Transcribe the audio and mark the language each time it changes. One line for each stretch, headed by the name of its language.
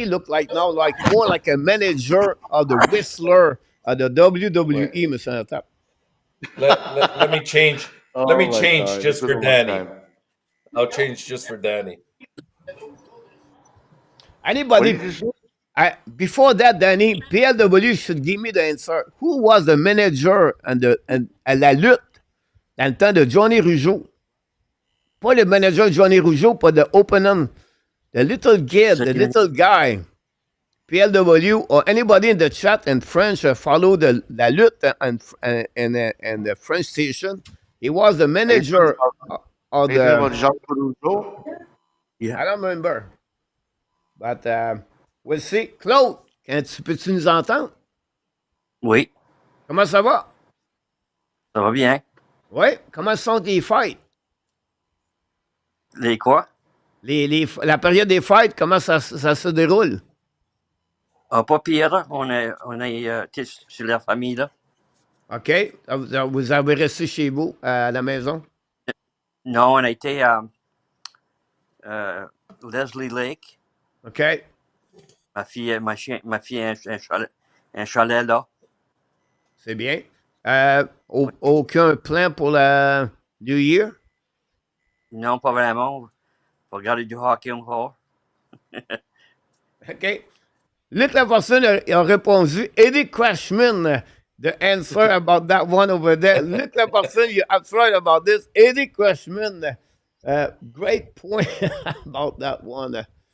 English: He looked like now like more like a manager of the Whistler of the WWE, Mr. Enortap. Let me change. Let me change just for Danny. I'll change just for Danny. Anybody? Before that, Danny, PLW should give me the answer. Who was the manager
French: à la lutte dans le temps de Johnny Rougeau? Pas le manager Johnny Rougeau, pas
English: the opener, the little kid, the little guy. PLW or anybody in the chat in French follow
French: la lutte
English: and the French station. He was the manager of the. Yeah. I don't remember. But we'll see.
French: Claude, peux-tu nous entendre? Oui. Comment ça va? Ça va bien. Oui. Comment sont tes fêtes? Les quoi? La période des fêtes, comment ça se déroule? Ah, pas pire. On est sur la famille, là. OK. Vous avez resté chez vous, à la maison? Non, on a été à Leslie Lake. OK. Ma fille a un chalet là. C'est bien. Aucun plan pour la New Year? Non, pas vraiment. Faut regarder du hockey encore. OK. Luc Lafortune a répondu.
English: Eddie Crashman, the answer about that one over there. Luc Lafortune, you're absolutely right about this. Eddie Crashman, great point about that one.